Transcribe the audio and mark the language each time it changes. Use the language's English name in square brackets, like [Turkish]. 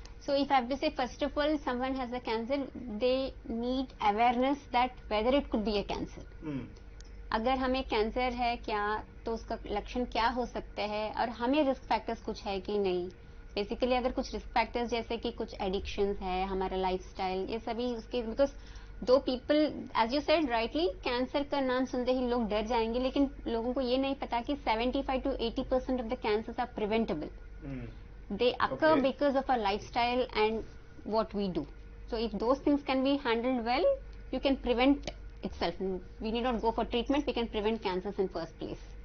[English] So if I have to say, first of all, someone has a cancer, they need awareness that whether it could be a cancer. [Hindi] अगर हमें cancer है क्या तो उसका लक्षण क्या हो सकते हैं, और हमें रिस्क फैक्टर्स कुछ है कि नहीं. बेसिकली अगर कुछ रिस्क फैक्टर्स जैसे कि कुछ एडिक्शंस है, हमारा लाइफस्टाइल, ये सभी उसके, [English] because though people as you said rightly, [Hindi] cancer का नाम सुनते ही लोग डर जाएंगे, लेकिन लोगों को ये नहीं पता कि 75 to 80% [English] Of the cancers are preventable. They occur because of our lifestyle and what we do. [Hindi] So if those things can be handled well, [English] you can prevent itself. We need not go for treatment, we can prevent cancers in first place.